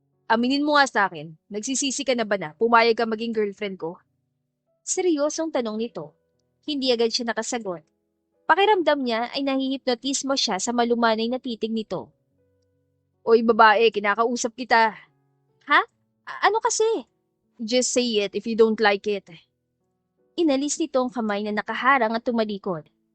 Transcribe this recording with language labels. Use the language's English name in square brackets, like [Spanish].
[Filipino] Aminin mo nga sa akin, nagsisisi ka na ba na pumayag ka maging girlfriend ko? Seryosong tanong nito. Hindi agad siya nakasagot. Pakiramdam niya ay nahihipnotismo siya sa malumanay na titig nito. Oy babae, kinakausap kita. Ha? Ano kasi? [English] Just say it if you don't like it. [Filipino] Inalis nito ang kamay na nakaharang at tumalikod.